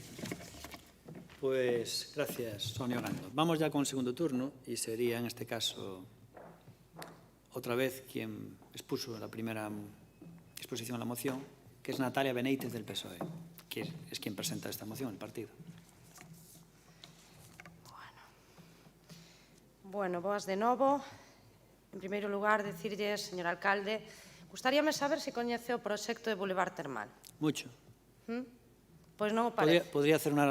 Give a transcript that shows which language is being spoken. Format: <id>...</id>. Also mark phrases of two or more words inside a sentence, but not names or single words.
<es>Pues gracias, Sonia Orlando. Vamos ya con el segundo turno y sería en este caso otra vez quien expuso la primera exposición a la moción, que es Natalia Benítez del PSOE, que es quien presenta esta moción, el partido.</es> <gl>Bueno, boas de novo. En primeiro lugar, decirlle, señor alcalde, gustaríame saber se coñece o proxecto de Boulevard Termal.</gl> <es>Mucho.</es> <gl>Pois non o parece.</gl> <es>Podría hacer un</es>